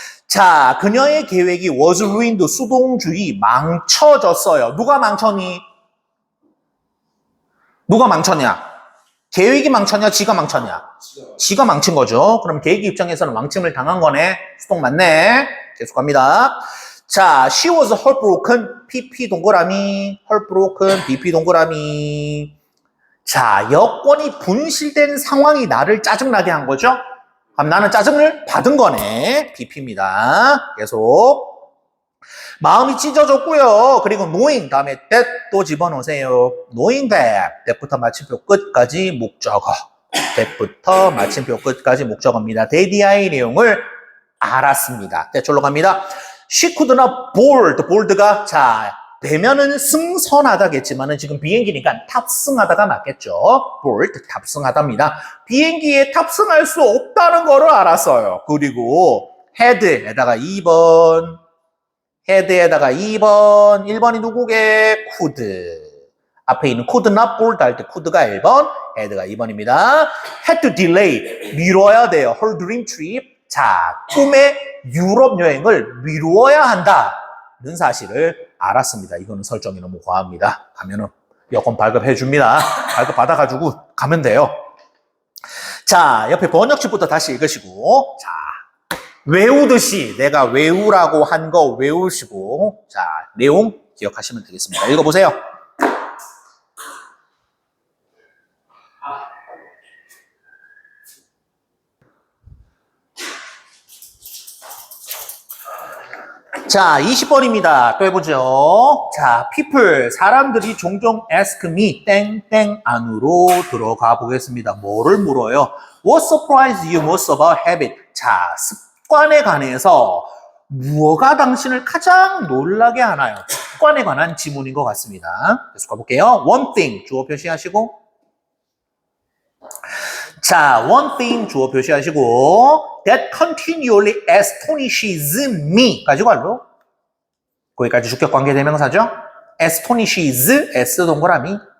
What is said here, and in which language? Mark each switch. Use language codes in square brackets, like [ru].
[ko] 자, 그녀의 계획이 [en] was ruined, [ko] 수동주의, 망쳐졌어요. 누가 망쳤니? 누가 망쳤냐? 계획이 망쳤냐? 지가 망쳤냐? 지가 망친 거죠. 그럼 계획 입장에서는 망침을 당한 거네. 수동 맞네. 계속합니다. 자, [en] she was heartbroken, [ko] PP 동그라미, heartbroken, BP 동그라미. 자, 여권이 분실된 상황이 나를 짜증나게 한 거죠? 그럼 나는 짜증을 받은 거네. BP입니다. 계속. 마음이 찢어졌고요. 그리고 knowing 다음에 that 또 집어넣으세요. [en] knowing that. [ko] that부터 마침표 끝까지 목적어. that부터 마침표 끝까지 목적어입니다. that의 내용을 알았습니다. that절로 갑니다. [en] she could not board. [ko] board가 자 되면은 승선하다겠지만은 지금 비행기니까 탑승하다가 맞겠죠. board 탑승하다입니다. 비행기에 탑승할 수 없다는 거를 알았어요. 그리고 had에다가 2번, had에다가 2번, 1번이 누구게? could. 앞에 있는 could not board 할 때 could가 1번, had가 2번입니다. [en] had to delay [ko] 미뤄야 돼요. [en] her dream trip. [ko] 자, 꿈의 유럽 여행을 미루어야 한다는 사실을 알았습니다. 이거는 설정이 너무 과합니다. 가면은 여권 발급해 줍니다. 발급 받아가지고 가면 돼요. 자, 옆에 번역집부터 다시 읽으시고, 자, 외우듯이 내가 외우라고 한 거 외우시고, 자, 내용 기억하시면 되겠습니다. 읽어보세요. 자, 20번입니다. 또 해보죠. 자, people, 사람들이 종종 [en] ask me, [ko] 땡땡 안으로 들어가 보겠습니다. 뭐를 물어요? [en] What surprised you most about habit? [ko] 자, 습관에 관해서 무엇가 당신을 가장 놀라게 하나요? 습관에 관한 지문인 것 같습니다. 계속 가볼게요. One thing, 주어 표시하시고. 자, one thing 주어 표시하시고 [en] that continually astonishes me [ko] 가지고 알로 거기까지 주격 관계 대명사죠. astonishes S 동그라미